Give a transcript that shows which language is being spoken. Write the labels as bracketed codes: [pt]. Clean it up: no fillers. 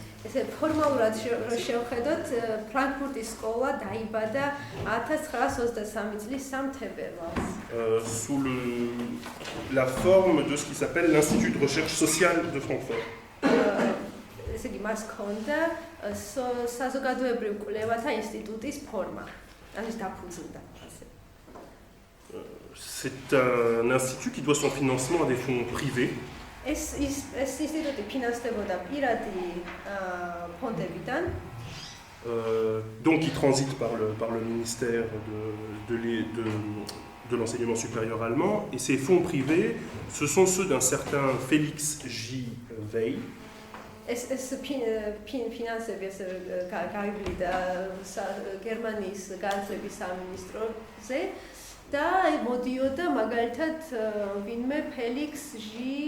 [ka] ესე ფორმალურად რო შევხედოთ, ფრანკფურტის სკოლა დაიბადა 1923 წლის 3 თებერვალს. [fr] Sous la forme de ce qui s'appelle l'Institut de recherche sociale de Francfort. [ka] ესე იგი, მას ჰქონდა საზოგადოებრივ კვლევათა ინსტიტუტის ფორმა. ანუ ის დაფუძნდა ასე. [fr] C'est un institut qui doit son financement à des fonds privés. [ka] ეს ინსტიტუტი ფინანსდებოდა პირადი ფონდებიდან. [fr] Donc qui transite par le ministère de l'enseignement supérieur allemand. Et ces fonds privés, ce sont ceux d'un certain Félix J. Weil. [ka] ეს ფინანსები ეს გაივლიდა გერმანიის განათლების სამინისტროზე და მოდიოდა მაგალითად ვინმე Félix J.